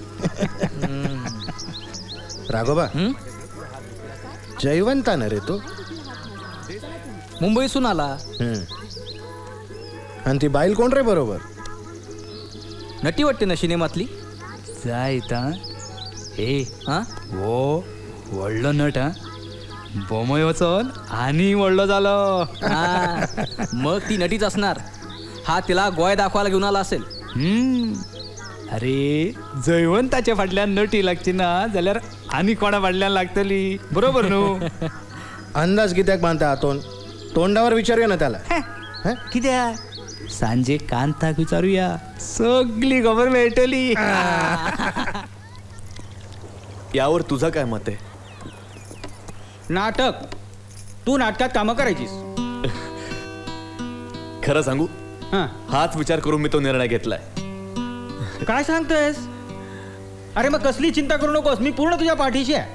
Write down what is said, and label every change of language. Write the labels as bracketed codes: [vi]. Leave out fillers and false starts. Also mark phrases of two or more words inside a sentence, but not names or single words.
[mr] राघोबा, जयवंता न रे तो. मुंबईसून आला. आणि ती बाईल कोण रे बरोबर? नटी वाटते ना सिनेमातली. [kok] जायता ए [mr] हा [kok] वो व्हडलो नट हा बोमय वचोन आणि व्हडलो जालो. [mr] मग ती नटीच असणार. हा तिला गोय दाखवायला घेऊन आला असेल. [kok] अरे जयवंताच्या फाटल्यान नटी लागची ना जाल्यार आनी कोणा फाटल्यान लागतली, बरोबर न्हू? [mr] अंदाज कित्याक बांधता हातून? तोंडावर विचारूया ना त्याला. [kok] कित्या सांजे कांताक विचारूया, सगळी खबर मेळटली. [mr] यावर तुझं काय मत आहे? नाटक, तू नाटकात कामं करायचीस. खरं सांगू, हाच विचार करून मी तो निर्णय घेतलाय. काय सांगतोयस? अरे मग कसली चिंता करू नकोस, मी पूर्ण तुझ्या पाठीशी आहे.